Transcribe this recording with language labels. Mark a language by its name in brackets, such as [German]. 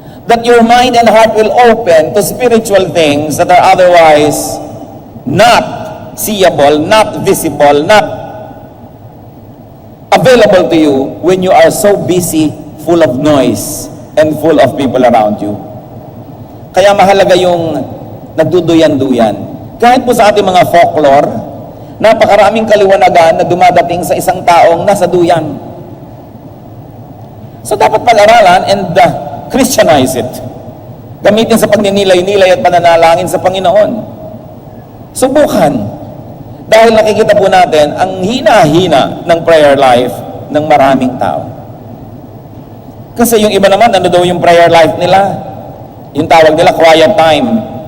[English] That your mind and heart will open to spiritual things that are otherwise not seeable, not visible, not available to you when you are so busy, full of noise, and full of people around you. [Filipino] Kaya mahalaga yung nagduduyan-duyan. Kahit po sa ating mga folklore, napakaraming kaliwanagan na dumadating sa isang taong nasa duyan. So dapat pag-aralan [English] and Christianize it. [Filipino] Gamitin sa pagninilay-nilay at pananalangin sa Panginoon. Subukan. Dahil nakikita po natin ang hina-hina ng prayer life ng maraming tao. Kasi yung iba naman, ano daw yung prayer life nila? Yung tawag nila, quiet time.